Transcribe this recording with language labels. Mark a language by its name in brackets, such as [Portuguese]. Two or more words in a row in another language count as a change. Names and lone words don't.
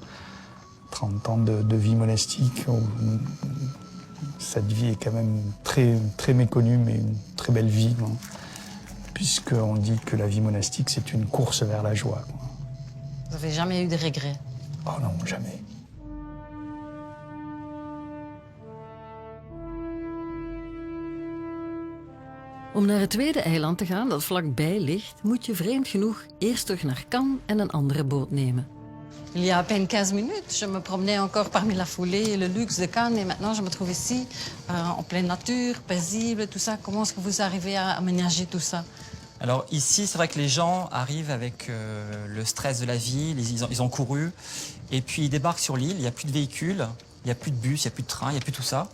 [French] 30 ans de vie monastique, où cette vie est quand même très, très méconnue, mais une très belle vie, hein, puisqu'on dit que la vie monastique, c'est une course vers la joie. Quoi. Vous n'avez jamais eu de regrets? Oh non, jamais. [Dutch] Om naar het tweede eiland te gaan dat vlakbij ligt, moet je vreemd genoeg eerst terug naar Cannes en een andere boot nemen. [French] Il y a à peine 15 minutes, je me promenais encore parmi la foulée et le luxe de Cannes et maintenant je me trouve ici, en pleine nature, paisible, tout ça. Comment est-ce que vous arrivez à aménager tout ça? Alors ici, c'est vrai que les gens arrivent avec le stress de la vie, ils ont couru, et puis ils débarquent sur l'île, il n'y a plus de véhicules, il n'y a plus de bus, il n'y a plus de train, il n'y a plus tout ça.